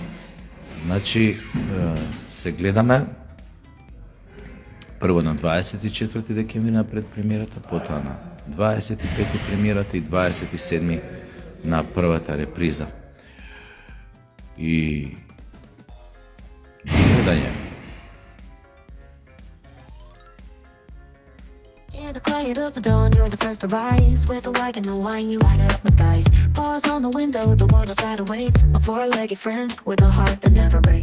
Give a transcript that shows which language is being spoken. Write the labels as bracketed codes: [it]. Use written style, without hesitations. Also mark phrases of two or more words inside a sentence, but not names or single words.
[mk] Значи, се гледаме прво на 24 декември на предпремиерата, потоа на 25 премиерата и 27 на првата реприза. И гледање. [en] In the quiet of the dawn, you're the first to rise. With a like and no wine, you light up the skies. Paws on the window, the world outside awaits. A four-legged friend with a heart that never breaks.